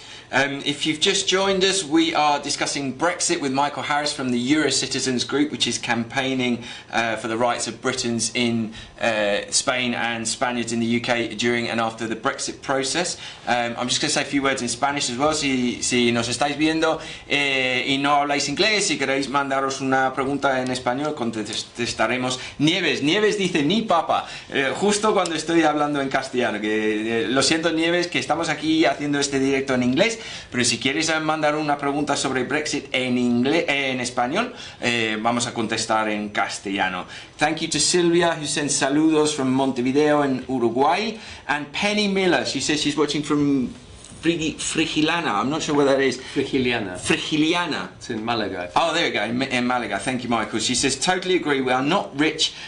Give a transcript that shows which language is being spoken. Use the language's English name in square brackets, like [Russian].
[English] If you've just joined us, we are discussing Brexit with Michael Harris from the Eurocitizens group, which is campaigning for the rights of Britons in Spain and Spaniards in the UK during and after the Brexit process. I'm just going to say a few words in Spanish as well. [Spanish] Si nos estáis viendo y no habláis inglés, si queréis mandaros una pregunta en español, contestaremos. Nieves dice ni papa, justo cuando estoy hablando en castellano. Lo siento, Nieves, que estamos aquí haciendo este directo en inglés. Pero si quieres mandar una pregunta sobre Brexit en español, vamos a contestar en castellano. [English] Thank you to Silvia, who sends saludos from Montevideo in Uruguay, and Penny Miller, she says she's watching from Frigiliana. I'm not sure where that is. Frigiliana. It's in Malaga. Oh, there we go, in Malaga. Thank you, Michael. She says, totally agree. We are not rich.